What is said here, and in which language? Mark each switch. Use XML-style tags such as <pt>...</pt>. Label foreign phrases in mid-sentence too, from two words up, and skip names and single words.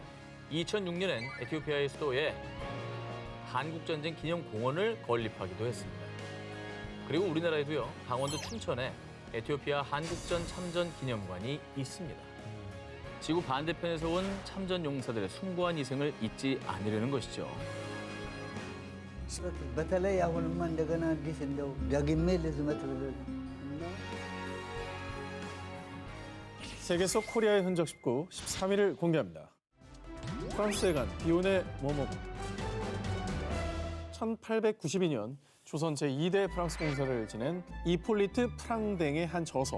<ko>2006년엔 에티오피아의 수도에 한국전쟁 기념공원을 건립하기도 했습니다. 그리고 우리나라에도요, 강원도 춘천에 에티오피아 한국전 참전 기념관이 있습니다. 지구 반대편에서 온 참전 용사들의 숭고한 희생을 잊지 않으려는 것이죠.</ko> <am>በተለይ አሁንማ እንደገና አዲስ እንደው ዳግሜ ልዝመት ብሎ</am> <ko>세계 속 코리아의 흔적 13위를 공개합니다. 프랑스에 간 비혼의 모모부. 1892년 조선 제2대 프랑스 공사를 지낸 이폴리트 프랑댕의 한 저서.</ko>